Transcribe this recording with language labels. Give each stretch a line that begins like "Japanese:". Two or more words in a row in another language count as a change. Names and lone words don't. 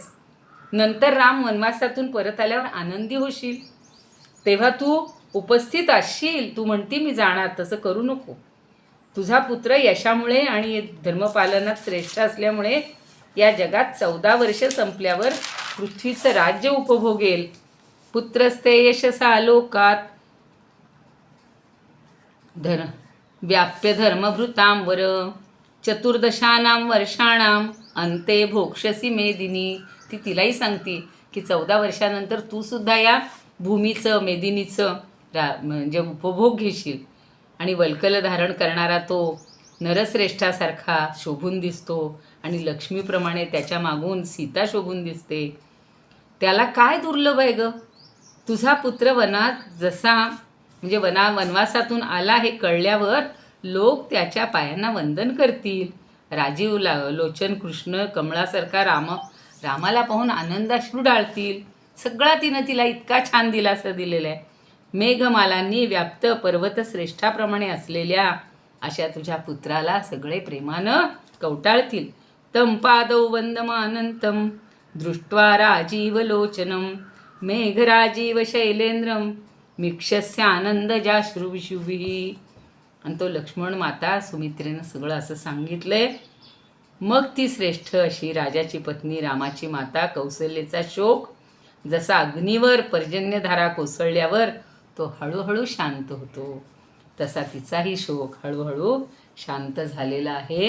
Marathi: नंतर राम वनवासातून परत आल्यावर आनंदी होशील, तेव्हा तू उपस्थित असशील. तू म्हणती मी जाणार, तसं करू नको. तुझा पुत्र यशामुळे आणि धर्मपालनात श्रेष्ठ असल्यामुळे या जगात 14 वर्ष संपल्यावर पृथ्वीचं राज्य उपभोगेल.
Sanskrit: पुत्रस्ते यशसा लोकात व्याप्य धर्मभृतांवर चतुर्दशानां वर्षाणां अंते भोक्षसी मेदिनी.
Marathi: ती तिलाही सांगती की 14 वर्षानंतर तू सुद्धा या भूमीचं मेदिनीचं म्हणजे उपभोग घेशील. आणि वल्कल धारण करणारा तो नरश्रेष्ठासारखा शोभून दिसतो आणि लक्ष्मीप्रमाणे त्याच्या मागून सीता शोभून दिसते. त्याला काय दुर्लभ आहे ग. तुझा पुत्र वनात जसा म्हणजे वनवासातून आला हे कळल्यावर लोक त्याच्या पायांना वंदन करतील. राजीव लोचन कृष्ण कमळासारखा रामाला पाहून आनंदाश्रू डाळतील. सगळा तिनं तिला इतका छान दिलासा दिलेला आहे. मेघमालांनी व्याप्त पर्वतश्रेष्ठाप्रमाणे असलेल्या अशा तुझ्या पुत्राला सगळे प्रेमानं कवटाळतील.
Sanskrit: तम पादौ वंदमानंतम दृष्ट्वा राजीवलोचनम मेघराजीव शैलेंद्रम मीक्षस्य आनंदजाश्रुविशुभिः.
Marathi: आणि तो लक्ष्मण माता सुमित्रेनं सगळं असं सांगितलंय. मग ती श्रेष्ठ अशी राजाची पत्नी रामाची माता कौसल्येचा शोक जसा अग्नीवर पर्जन्यधारा कोसळल्यावर तो हळूहळू शांत होतो, तसा तिचाही शोक हळूहळू शांत झालेला आहे.